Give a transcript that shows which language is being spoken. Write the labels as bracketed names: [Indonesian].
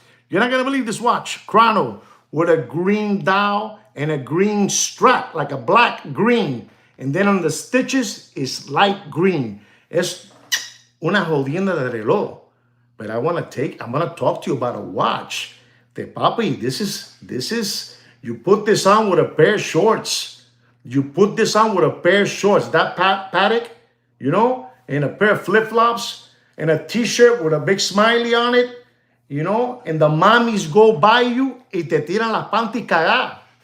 [English] You're not going to believe this watch. Chrono with a green dial and a green strap, like a black green. And then on the stitches, it's light green. [Spanish] Es una jodienda de reloj. [English] But I'm going to talk to you about a watch. Papi, this is, you put this on with a pair of shorts. That Patek, you know, and a pair of flip-flops and a t-shirt with a big smiley on it, you know, and the mommies go by you [Spanish] y te tiran las panties cagadas.